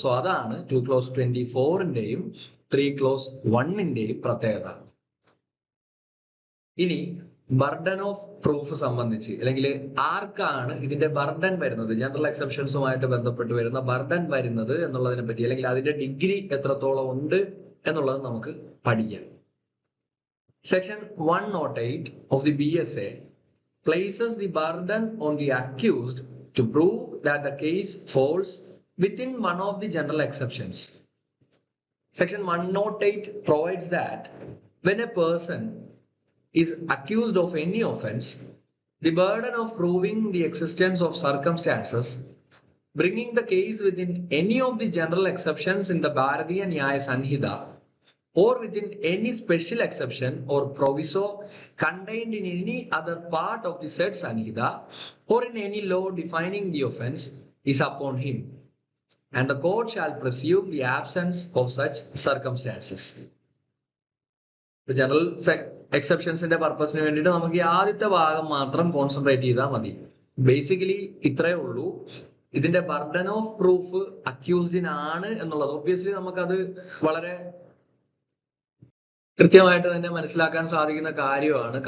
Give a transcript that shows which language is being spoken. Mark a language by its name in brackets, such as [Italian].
[Malayalam] So അതാണ് 2 clause 24ന്റെയും 3 clause 1ന്റെയും പ്രത്യേകത. ഇനി ബർഡൻ ഓഫ് പ്രൂഫ് സംബന്ധിച്ച്, അല്ലെങ്കിൽ ആർക്കാണ് ഇതിന്റെ ബർഡൻ വരുന്നത്, ജനറൽ എക്സെപ്ഷൻസുമായിട്ട് ബന്ധപ്പെട്ട് വരുന്ന ബർഡൻ വരുന്നത് എന്നുള്ളതിനെ പറ്റി, അല്ലെങ്കിൽ അതിന്റെ ഡിഗ്രി എത്രത്തോളം ഉണ്ട് എന്നുള്ളത് നമുക്ക് പഠിക്കാം. [English] Section 108 of the BSA places the burden on the accused to prove that the case falls within one of the general exceptions. Section 108 provides that when a person is accused of any offense, the burden of proving the existence of circumstances bringing the case within any of the general exceptions in the Bharatiya Nyaya Sanhita or within any special exception or proviso contained in any other part of the said Sanhita or in any law defining the offense is upon him, and the court shall presume the absence of such circumstances. The general [Malayalam] എക്സെപ്ഷൻസിന്റെ പർപ്പസിന് വേണ്ടിയിട്ട് നമുക്ക് ഈ ആദ്യത്തെ ഭാഗം മാത്രം concentrate ചെയ്താൽ മതി. Basically ഇത്രയേ ഉള്ളൂ. ഇതിന്റെ ബർഡൻ ഓഫ് പ്രൂഫ് അക്യൂസ്ഡിനാണ് എന്നുള്ളത് ഒബ്വിയസ്ലി നമുക്കത് വളരെ കൃത്യമായിട്ട് തന്നെ മനസ്സിലാക്കാൻ സാധിക്കുന്ന കാര്യമാണ്.